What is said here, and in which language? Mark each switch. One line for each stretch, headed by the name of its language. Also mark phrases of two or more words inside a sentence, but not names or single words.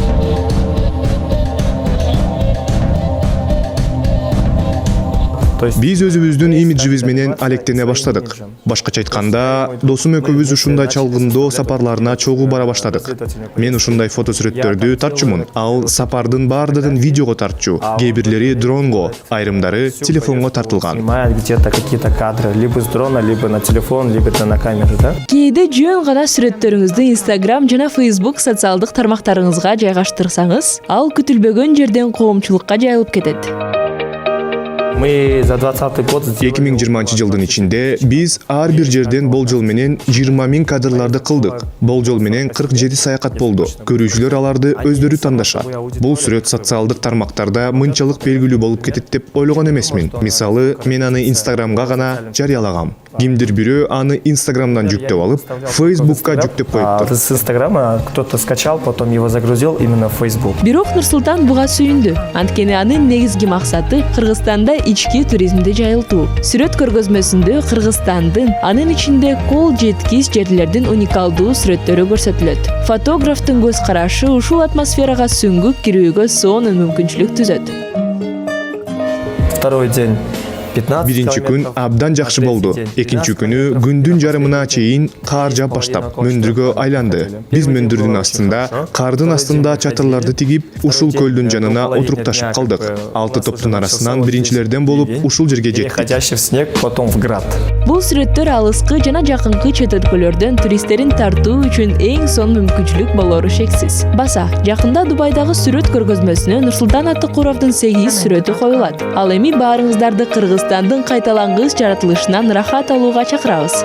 Kyrgyz: Биз өзүбүздүн имиджибиз менен алектене баштадык. Башкача айтканда, досум экөөбүз ушундай чалгындоо сапарларына чогуу бара баштадык. Мен ушундай фото сүрөттөрдү тартчумун. Ал сапардын баардыгын видеого тартчу. Кээ бирлери дронго, айрымдары телефонго тартылган.
Russian: Снимает где-то какие-то кадры, либо с дрона, либо на телефон, либо на камеру, да?
Kyrgyz: Кээде жөн гана сүрөттөрүңүздү Instagram жана Facebook социалдык тармактарыңызга жайгаштырсаңыз, ал күтүлбөгөн жерден коомчулукка жайылып кетет.
Russian: Мы за 20-й год
Kyrgyz: 2020 жылдын ичинде биз ар бир жерден болжол менен 20 000 кадрларды кылдык. Болжол менен 47 саякат болду. Көрүүчүлөр аларды өздөрү тандашат. Бул сүрөт социалдык тармактарда мынчалык белгилүү болуп кетет деп ойлогон эмесмин. Мисалы, мен аны Instagramга гана жарыялагам. Кимдир бирөө аны Instagramдан жүктөп алып, Facebookка жүктөп коюптур.
Russian: с Инстаграма кто-то скачал, потом его загрузил именно в Facebook.
Kyrgyz: Бирок Нурсултан буга сүйүндү. Анткени анын негизги максаты Кыргызстанда ички туризмди жайылтуу. Сүрөт көргөзмөсүндө Кыргызстандын, анын ичинде кол жеткис жерлердин уникалдуу сүрөттөрү көрсөтүлөт. Фотографтын көз карашы ушул атмосферага сүңгүп кирүүгө сонун мүмкүнчүлүк түзөт.
Russian: Второй день.
Kyrgyz: Биринчи күн абдан жакшы болду. Экинчи күнү күндүн жарымына чейин кар жаап баштап, мөндүргө айланды. Биз мөндүрдүн астында, кардын астында чатырларды тигип, ушул көлдүн жанына отурукташып калдык. 6 топтун арасынан биринчилерден болуп ушул жерге жеттик.
Russian: Переходящий в снег, потом в град.
Kyrgyz: Бул сүрөттөр алыскы жана жакынкы чет өлкөлөрдөн туристтерин тартуу үчүн эң сонун мүмкүнчүлүк болору шексиз. Баса, жакында Дубайдагы сүрөт көргөзмөсүнө Нурсултан Аттыкуровдун 8 сүрөтү коюлат. Ал эми баарыңыздарды Кыргызстандын кайталангыс жаратылышынан рахат алууга чакырабыз.